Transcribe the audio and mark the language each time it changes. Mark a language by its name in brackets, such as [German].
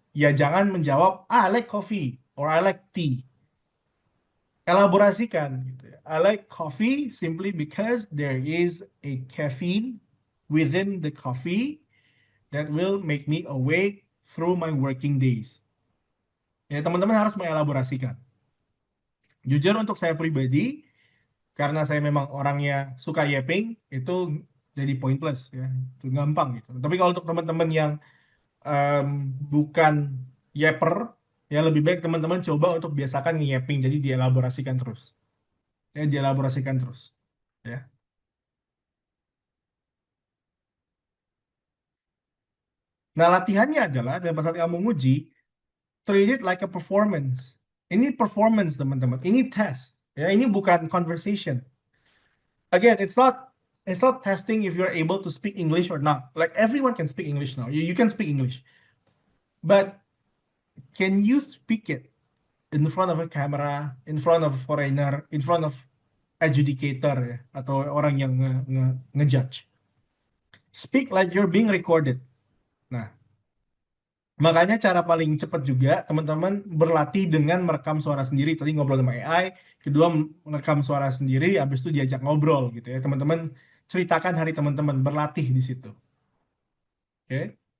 [Indonesian] Ya jangan menjawab, [English] I like coffee or I like tea. [Indonesian] Elaborasikan gitu ya. [English] I like coffee simply because there is a caffeine within the coffee that will make me awake through my working days. [Indonesian] Ya teman-teman harus mengelaborasikan. Jujur untuk saya pribadi, karena saya memang orangnya suka yapping, itu jadi poin plus ya, itu gampang gitu. Tapi kalau untuk teman-teman yang em, bukan yapper, ya lebih baik teman-teman coba untuk biasakan nge-yapping, jadi dielaborasikan terus, ya dielaborasikan terus, ya. Nah, latihannya adalah dan pas saat kamu nguji, [English] treat it like a performance. [Indonesian] Ini performance teman-teman, ini test, ya ini bukan conversation. [English] Again, it's not testing if you're able to speak English or not. Like everyone can speak English now. You can speak English. But can you speak it in front of a camera, in front of foreigner, in front of adjudicator ya, [Indonesian] atau orang yang ngejudge. [English] Speak like you're being recorded. [Indonesian] Nah, makanya cara paling cepat juga teman-teman berlatih dengan merekam suara sendiri. Tadi ngobrol sama AI, kedua merekam suara sendiri, habis itu diajak ngobrol gitu ya. Teman-teman ceritakan hari teman-teman, berlatih di situ. Oke.